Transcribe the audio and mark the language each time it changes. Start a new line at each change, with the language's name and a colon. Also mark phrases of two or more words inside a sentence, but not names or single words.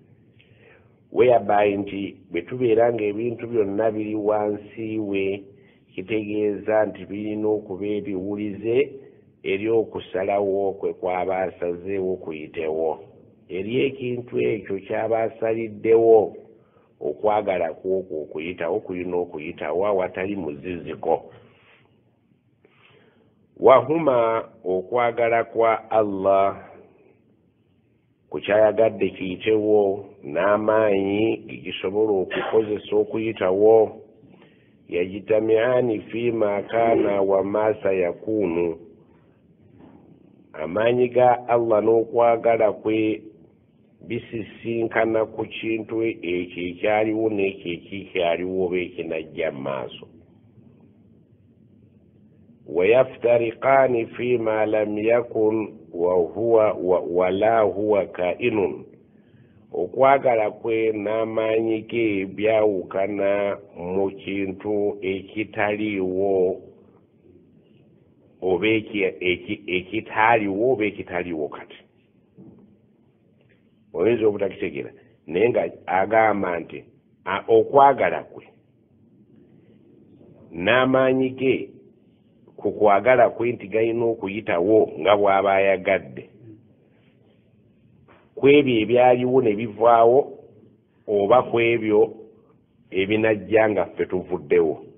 Ganda: Whereby nti bwe tubeera ng'ebintu byonna biri wansi we, kitegeeza nti birina okuba ebiwulize eri okusalawo kwe kwaba asazeewo kuyitewo eri ekintu ekyo kyaba asaliddewo okwagala kwokwo okuyitawo kulina okuyitawo awatali muziziko. Wahuma okwagala kwa Allah kukyayagadde kiyitewo n'amaanyi gisobola okukozesa okuyitawo
Arabic: يجتمعان فيما كان وما سيكون.
Ganda: Amaanyi ga Allah n'okwagala kwe bisisinkana ku kintu ekyo ekyaliwo n'ekyo ekikyaliwo oba ekinajja mu maaso.
Arabic: ويفترقان فيما لم يكن ولا هو كائن.
Ganda: Okwagala kwe n'amaanyi ge byawukana mu kintu ekitaliwo oba ekitaliwo oba ekitaliwo kati. Oyinza obutakitegeera naye nga agamba nti okwagala kwe n'amaanyi ge ku kwagala kwe nti galina okuyitawo nga bw'aba ayagadde ku ebyo ebyaliwo ne bivaawo oba ku ebyo ebinajja nga ffe tuvuddewo.